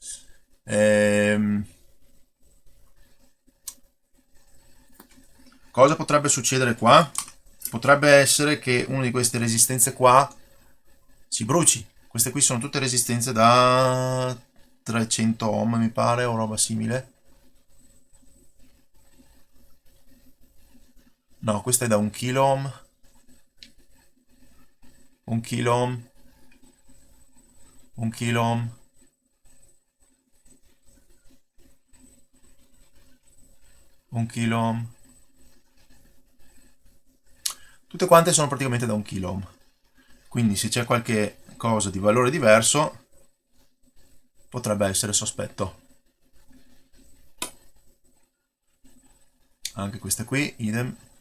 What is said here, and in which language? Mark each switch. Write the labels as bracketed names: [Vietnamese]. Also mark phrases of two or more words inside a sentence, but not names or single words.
[Italian] Cosa potrebbe succedere qua? Potrebbe essere che una di queste resistenze qua si bruci. Queste qui sono tutte resistenze da 300 ohm, mi pare, o roba simile. No, questa è da 1 kilo ohm. 1 kilo ohm. 1 kilo ohm. Un kilo ohm. Tutte quante sono praticamente da 1 kilo ohm. Quindi se c'è qualche cosa di valore diverso potrebbe essere sospetto. Anche queste qui, idem.